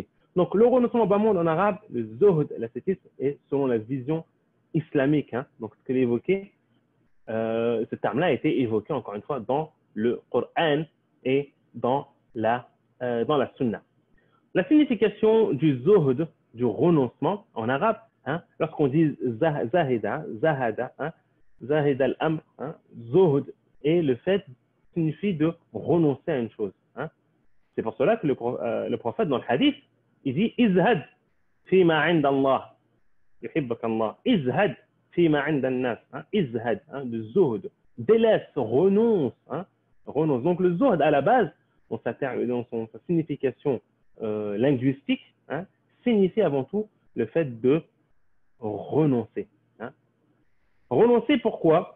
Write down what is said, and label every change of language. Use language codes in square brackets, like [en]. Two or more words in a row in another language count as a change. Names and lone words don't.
[fr] Donc le renoncement au bas monde en arabe, le zuhd, l'ascétisme, est selon la vision islamique. Donc ce que j'ai évoqué, ce terme-là a été évoqué encore une fois dans le Coran et dans la Sunna. La signification du zuhd, du renoncement en arabe, lorsqu'on dit [ar] زهد زهد زهد الأمر, [fr] zuhd, et le fait signifie de renoncer à une chose. C'est pour cela que le prophète dans le hadith, il dit [ar] ازهد فيما عند الله يحبك الله ازهد فيما عند الناس ازهد, [fr] de zuhd, délaisse, renonce, renonce. Donc le zuhd à la base, dans sa signification linguistique, signifie avant tout le fait de renoncer. Renoncer pourquoi?